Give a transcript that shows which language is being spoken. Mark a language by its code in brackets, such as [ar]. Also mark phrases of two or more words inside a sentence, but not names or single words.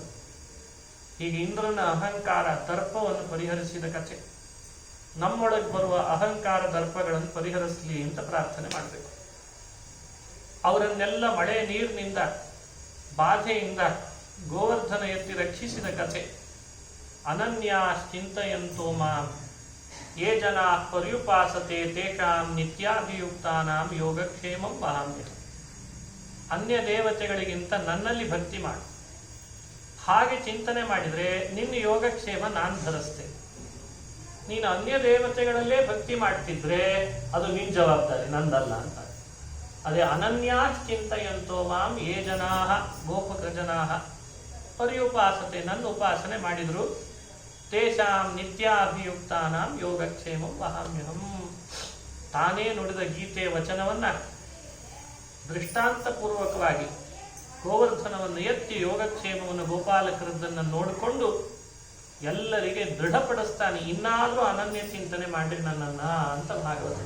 [kn] ಹೀಗೆ ಇಂದ್ರನ ಅಹಂಕಾರ ದರ್ಪವನ್ನು ಪರಿಹರಿಸಿದ ಕಥೆ. ನಮ್ಮೊಳಗೆ ಬರುವ ಅಹಂಕಾರ ದರ್ಪಗಳನ್ನು ಪರಿಹರಿಸಲಿ ಅಂತ ಪ್ರಾರ್ಥನೆ ಮಾಡಬೇಕು. ಅವರನ್ನೆಲ್ಲ ಮಳೆ ನೀರಿನಿಂದ ಬಾಧೆಯಿಂದ ಗೋವರ್ಧನ ಎತ್ತಿ ರಕ್ಷಿಸಿದ ಕಥೆ. [sa] ಅನನ್ಯಾಶ್ಚಿಂತಯಂತೋ ಮಾಂ ಯೇ ಜನಾ ಪರ್ಯುಪಾಸತೆ ತೇಷಾಂ ನಿತ್ಯಾಭಿಯುಕ್ತಾನಾಂ ಯೋಗಕ್ಷೇಮಂ ವಹಾಮ್ಯಹಂ. [kn] ಅನ್ಯ ದೇವತೆಗಳಿಗಿಂತ ನನ್ನಲ್ಲಿ ಭಕ್ತಿ ಮಾಡು, ಹಾಗೆ ಚಿಂತನೆ ಮಾಡಿದರೆ ನಿನ್ನ ಯೋಗಕ್ಷೇಮ ನಾನು ಧರಿಸ್ತೇನೆ. ನೀನು ಅನ್ಯ ದೇವತೆಗಳಲ್ಲೇ ಭಕ್ತಿ ಮಾಡ್ತಿದ್ರೆ ಅದು ನಿನ್ ಜವಾಬ್ದಾರಿ, ನಂದಲ್ಲ ಅಂತ. [sa] ಅದೇ ಅನನ್ಯಾಶ್ಚಿಂತಯಂತೋ ಮಾಂ ಯೇ ಜನಾ ಗೋಪಕ ಜನಾ ಪರ್ಯುಪಾಸತೆ, [kn] ನನ್ನ ಉಪಾಸನೆ ಮಾಡಿದ್ರು [sa] ತೇಷಾಂ ನಿತ್ಯಾಭಿಯುಕ್ತಾನಾಂ ಯೋಗಕ್ಷೇಮಂ ವಹಾಮ್ಯಹಂ. [kn] ತಾನೇ ನುಡಿದ ಗೀತೆ ವಚನವನ್ನ ದೃಷ್ಟಾಂತಪೂರ್ವಕವಾಗಿ ಗೋವರ್ಧನವನ್ನು ಎತ್ತಿ ಯೋಗಕ್ಷೇಮವನ್ನು ಗೋಪಾಲಕರದ್ದನ್ನು ನೋಡಿಕೊಂಡು ಎಲ್ಲರಿಗೆ ದೃಢಪಡಿಸ್ತಾನೆ. ಇನ್ನಾದ್ರೂ ಅನನ್ಯ ಚಿಂತನೆ ಮಾಡಿ ನನ್ನನ್ನ ಅಂತ ಭಾಗವತ.